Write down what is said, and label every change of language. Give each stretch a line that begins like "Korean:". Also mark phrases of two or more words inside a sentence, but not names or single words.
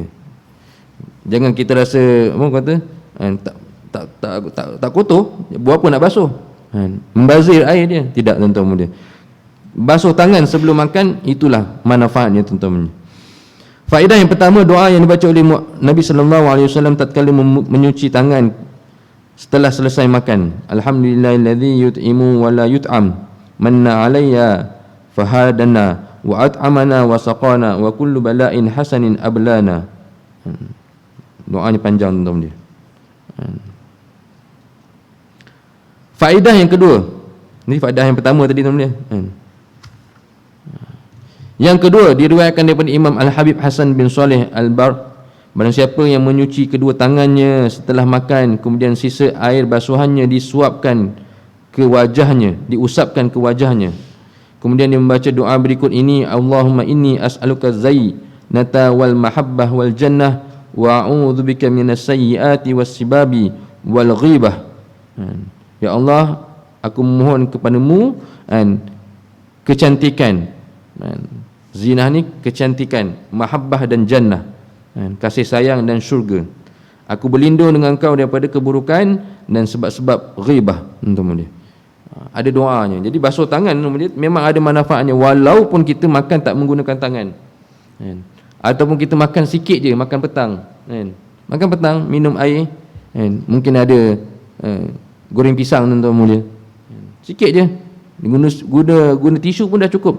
Malay: Jangan kita rasa apa kata tak kotor, buat apa nak basuh? Membazir air dia. Tidak tuan-tuan mulia. Basuh tangan sebelum makan, itulah manfaatnya tuan-tuan. Faedah yang pertama, doa yang dibaca oleh Nabi
Arabic: صلى الله عليه وسلم
Malay: tatkala menyuci tangan setelah selesai makan.
Arabic: الحمد لله الذي يطعم ولا يطعم منّ علي فهدانا وأطعمنا وسقانا وكل بلاء حسن أبلانا.
Malay: Doanya panjang tuan-tuan dia. Faedah yang kedua, ini faedah yang pertama tadi tuan-tuan dia. Yang kedua, diriwayatkan daripada Imam Al-Habib Hasan bin Saleh Al-Bar, barang siapa yang menyuci kedua tangannya setelah makan, kemudian sisa air basuhannya disuapkan ke wajahnya, diusapkan ke wajahnya, Kemudian dia membaca doa berikut ini,
Arabic: اللهم إني أسألك الزينة والمحبة والجنة وأعوذ بك من السيئات والسباب والغيبة.
Malay: Ya Allah, aku memohon kepadamu kecantikan. Zinah ni kecantikan, mahabbah dan jannah, kasih sayang dan syurga. Aku berlindung dengan Engkau daripada keburukan dan sebab-sebab ghibah. Ada doanya. Jadi basuh tangan memang ada manfaatnya, walaupun kita makan tak menggunakan tangan, ataupun kita makan sikit je, makan petang, makan petang, minum air, mungkin ada goreng pisang, tuan-tuan mulia, sikit je, guna tisu pun dah cukup.